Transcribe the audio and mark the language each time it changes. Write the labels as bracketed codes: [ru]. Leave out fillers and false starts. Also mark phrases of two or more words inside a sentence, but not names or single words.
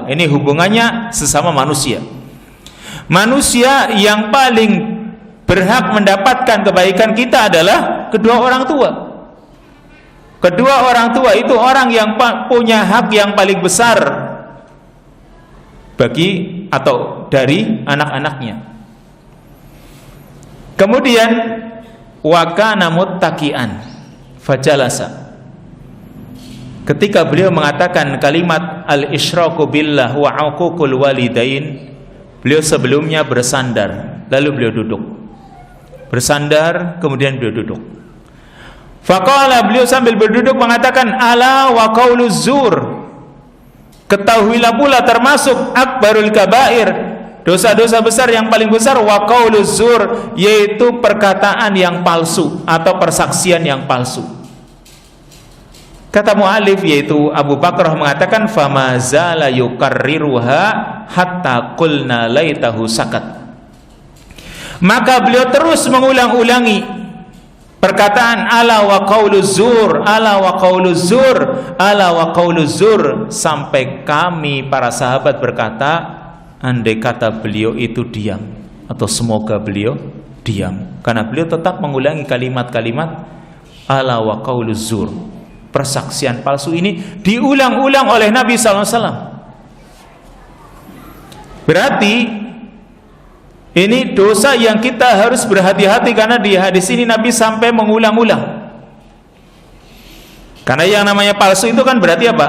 [id] Ini hubungannya sesama manusia. Manusia yang paling berhak mendapatkan kebaikan kita adalah kedua orang tua. Kedua orang tua itu orang yang punya hak yang paling besar bagi atau dari anak-anaknya. [ar] Kemudian wa kana muttaqian fajalasa. [id] Ketika beliau mengatakan kalimat [ar] al-isyraku billah wa uququl walidain, [id] beliau sebelumnya bersandar, lalu beliau duduk. Bersandar, kemudian beliau duduk. Faqala, beliau sambil berduduk mengatakan, [ar] ala wa qauluz zur, [id] ketahuilah pula termasuk [ar] akbarul kabair, [id] dosa-dosa besar yang paling besar, [ar] wa qauluz zur, [id] yaitu perkataan yang palsu atau persaksian yang palsu. Kata mu'alif yaitu Abu Bakrah mengatakan, [ar] fama zala yukarriruha hatta qulna laitahu sakat. [id] Maka beliau terus mengulang-ulangi perkataan [ar] ala wa qauluz zur, ala wa qauluz zur, ala wa qauluz zur, [id] sampai kami para sahabat berkata, andai kata beliau itu diam, atau semoga beliau diam, karena beliau tetap mengulangi kalimat-kalimat [ar] ala wa qauluz zur. [id] Persaksian palsu ini diulang-ulang oleh Nabi SAW. Berarti ini dosa yang kita harus berhati-hati, karena di hadis ini Nabi sampai mengulang-ulang. Karena yang namanya palsu itu kan berarti apa?